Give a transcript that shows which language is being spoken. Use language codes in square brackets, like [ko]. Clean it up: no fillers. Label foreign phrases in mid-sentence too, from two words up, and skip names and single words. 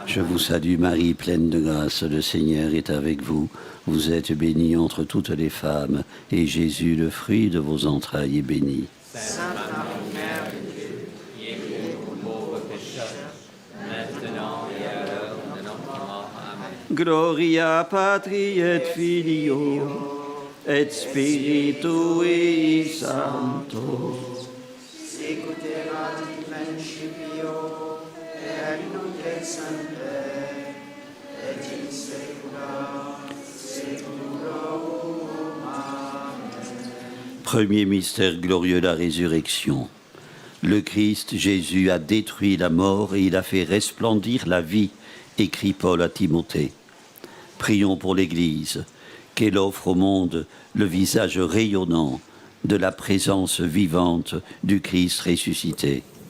[fr] Je vous salue Marie, pleine de grâce, le Seigneur est avec vous. Vous êtes bénie entre toutes les femmes, et Jésus, le fruit de vos entrailles, est béni. Sainte Marie, Mère de Dieu, priez pour nous pauvres pécheurs, maintenant et à l'heure de notre mort. Amen. [la] Gloria Patri et Filio, et Spiritui Sancto. Sicuterat in principio, et nunc et semper, et in saecula saeculorum. Amen. [fr] Premier mystère glorieux, la résurrection. Le Christ Jésus a détruit la mort et il a fait resplendir la vie, écrit Paul à Timothée. Prions pour l'Église, qu'elle offre au monde le visage rayonnant de la présence vivante du Christ ressuscité.